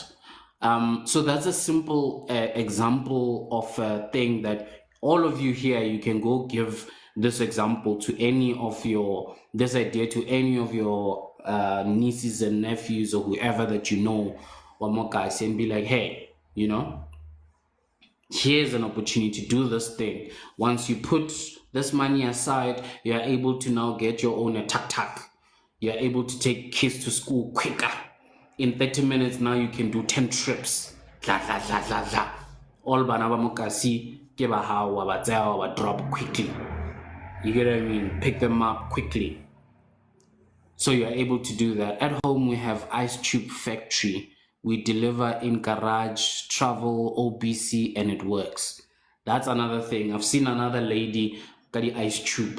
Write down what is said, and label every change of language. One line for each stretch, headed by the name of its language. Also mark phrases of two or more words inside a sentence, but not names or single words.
English: So that's a simple example of a thing that all of you here, you can go give this example to any of this idea to any of your nieces and nephews or whoever that you know, or more guys, and be like, hey, here's an opportunity to do this thing. Once you put this money aside, you are able to now get your own tuk-tuk. You're able to take kids to school quicker. In 30 minutes now you can do 10 trips.
Southern Sotho: All bana ba mokasi ke ba hao wa ba tsaya wa
English: drop quickly. You get what I mean? Pick them up quickly. So you're able to do that. At home we have Ice Tube Factory. We deliver in garage, travel, OBC, and it works. That's another thing. I've seen another lady got the ice tube.